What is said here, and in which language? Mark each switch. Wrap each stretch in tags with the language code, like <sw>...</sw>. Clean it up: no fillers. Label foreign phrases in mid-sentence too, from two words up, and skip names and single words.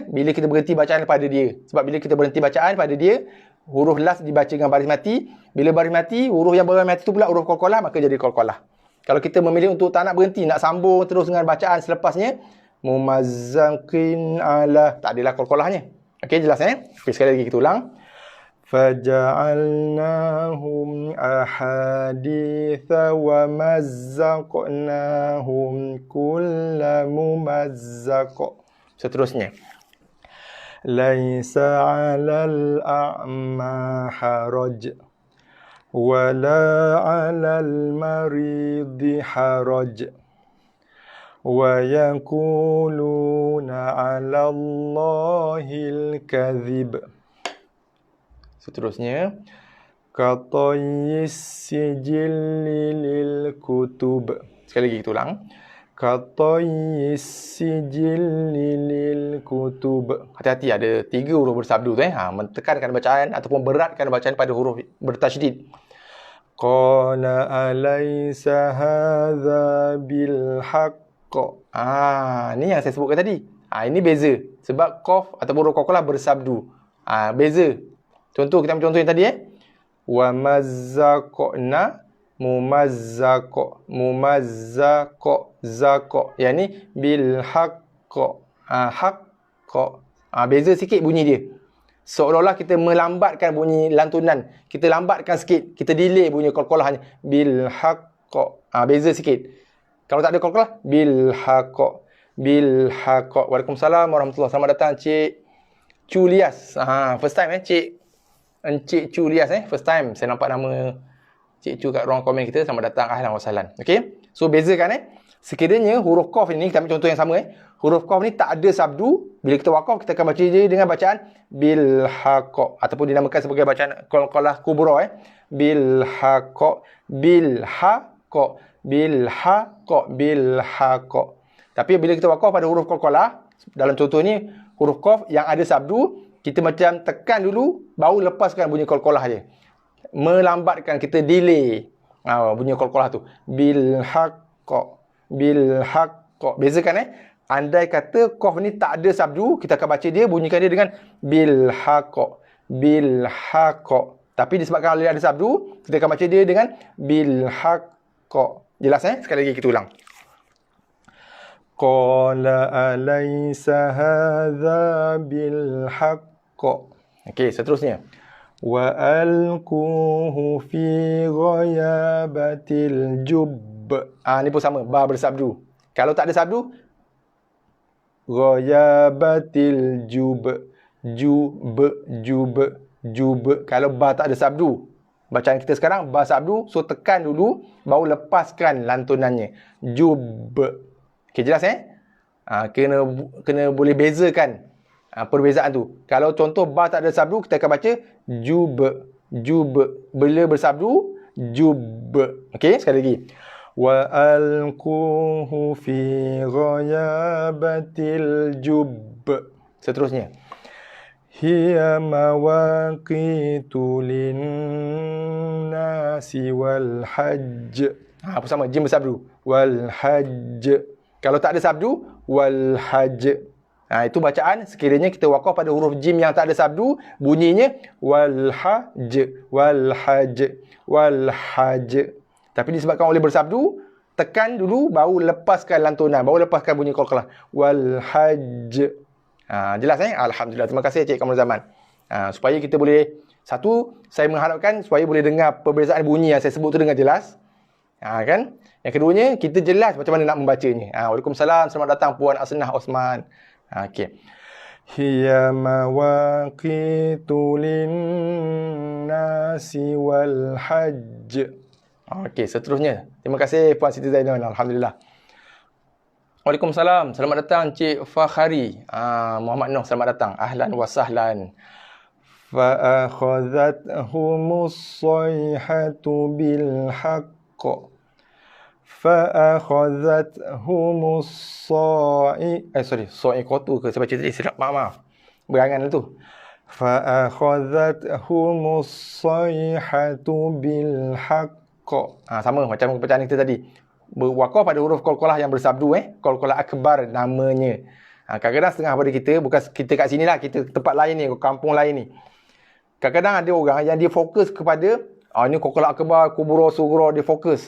<ms>Bila kita berhenti bacaan pada dia. Sebab bila kita berhenti bacaan pada dia, huruf las dibaca dengan baris mati. Bila baris mati, huruf yang baris mati tu pula huruf qalqalah, maka jadi qalqalah. Kalau kita memilih untuk tak nak berhenti, nak sambung terus dengan bacaan selepasnya,</ms> <ar>ممزق ألا,</ar> <ms>tak adalah qalqalahnya. Okey, jelas Okey, sekali lagi kita ulang.</ms> <ar>فجعلناهم أحاديث ومزقناهم كل ممزق.</ar> <ms>Seterusnya.</ms> <ar>ليس على الأعمى حرج ولا على المريض حرج ويقولون على الله الكذب.</ar> <ms>Seterusnya,</ms> <ar>كطي السجل للكتب.</ar> <ms>Sekali lagi kita ulang.</ms> <ar>كطي السجل للكتب.</ar> <ms>Hati-hati, ada 3 huruf bersabdu tu mentekankan bacaan ataupun beratkan bacaan pada huruf bertasydid.</ms> <ar>قال أليس هذا بالحق.</ar> <ms>Ni yang saya sebutkan tadi. Ini beza sebab qaf ataupun huruf qalqalah bersabdu. Beza. Contoh, kita ambil contoh yang tadi</ms> <ar>ومزقنا ممزق زق.</ar> <ms>Yang ni</ms> <ar>بالحق حق.</ar> <ms>Beza sikit bunyi dia. Seolah-olah kita melambatkan bunyi lantunan. Kita lambatkan sikit. Kita delay bunyi qalqalahnya.</ms> <ar>بالحق.</ar> <ms>Beza sikit. Kalau tak ada qalqalah,</ms> <ar>بالحق. بالحق. وعليكم السلام ورحمة الله.</ar> <ms>Selamat datang Cik Culias.</ms> <en>First time</en> <ms>Encik Cu Lias</ms> <en>first time</en> <ms>saya nampak nama Cik Cu kat ruang komen kita. Selamat datang,</ms> <ar>أهلا وسهلا.</ar> <ms>Okey, so bezakan sekiranya huruf qaf ini, kita ambil contoh yang sama huruf qaf ni tak ada sabdu. Bila kita waqaf, kita akan baca je dengan bacaan</ms> <ar>بالحق</ar> <ms>ataupun dinamakan sebagai bacaan qalqalah kubra</ms> <ar>بالحق بالحق بالحق بالحق.</ar> <ms>Tapi bila kita waqaf pada huruf qalqalah, dalam contoh ni huruf qaf yang ada sabdu, kita macam tekan dulu, baru lepaskan bunyi qalqalah je. Melambatkan, kita delay bunyi qalqalah tu.</ms> <ar>بالحق بالحق.</ar> <ms>Bezakan andai kata qaf ni tak ada sabdu, kita akan baca dia, bunyikan dia dengan</ms> <ar>بالحق. بالحق.</ar> <ms>Tapi disebabkan kalau dia ada sabdu, kita akan baca dia dengan</ms> <ar>بالحق.</ar> <ms>Jelas Sekali lagi kita ulang.</ms> <ar>قال أليس هذا بالحق.</ar> <ms>Okey, seterusnya.</ms> <ar>وألقوه في غيابت الجب.</ar> <ms>Ni pun sama, ba bersabdu. Kalau tak ada sabdu,</ms> <ar>غيابت الجب.</ar> <ms>Jub. Kalau ba tak ada sabdu, bacaan kita sekarang ba sabdu, so tekan dulu, baru lepaskan lantunannya. Jub. Okey, jelas kena boleh bezakan perbezaan tu. Kalau contoh ba tak ada sabdu, kita akan baca jub. Bila bersabdu, jub. Okey, sekali lagi.</ms> <ar>وألقوه في غيابت الجب.</ar> <ms>Seterusnya.</ms> <ar>هي مواقيت للناس والحج.</ar> <ms>Apa sama, jim bersabdu.</ms> <ar>والحج.</ar> <ms>Kalau tak ada sabdu,</ms> <ar>والحج.</ar> <ms>Itu bacaan sekiranya kita waqaf pada huruf jim yang tak ada sabdu, bunyinya</ms> <ar>والحج والحج والحج.</ar> <ms>Tapi disebabkan oleh bersabdu, tekan dulu, baru lepaskan lantunan, baru lepaskan bunyi qalqalah.</ms> <ar>والحج. Jelas Alhamdulillah.</ar> <ms>Terima kasih Cik Kamal Zaman. Supaya kita boleh, satu, saya mengharapkan supaya boleh dengar perbezaan bunyi yang saya sebut tu dengan jelas. Kan? Yang keduanya, kita jelas macam mana nak membacanya. Waalaikumsalam. Selamat datang Puan Asnah Osman. Okey.</ms> <ar>هي مواقيت للناس والحج.</ar> <ms>Okey, seterusnya. Terima kasih Puan Siti Zainal.</ms> <ar>الحمد لله وعليكم السلام.</ar> <ms>Selamat datang Cik Fakhari. Muhammad Noh, selamat datang.</ms> <ar>أهلا وسهلا. فأخذتهم الصيحة بالحق. فأخذتهم الصاعقة</ar> <ms>ke saya baca tadi, silap, maaf. Berangan tu.</ms> <ar>فأخذتهم الصيحة بالحق.</ar> <ms>Sama macam bacaan kita tadi. berwaqaf pada huruf qalqalah yang bersabdu qalqalah akbar namanya. Kadang-kadang setengah pada kita, bukan kita kat sini lah, kita tempat lain ni, kampung lain ni. Kadang-kadang ada orang yang dia fokus kepada ni qalqalah akbar, kubra, sughra, dia fokus.</ms>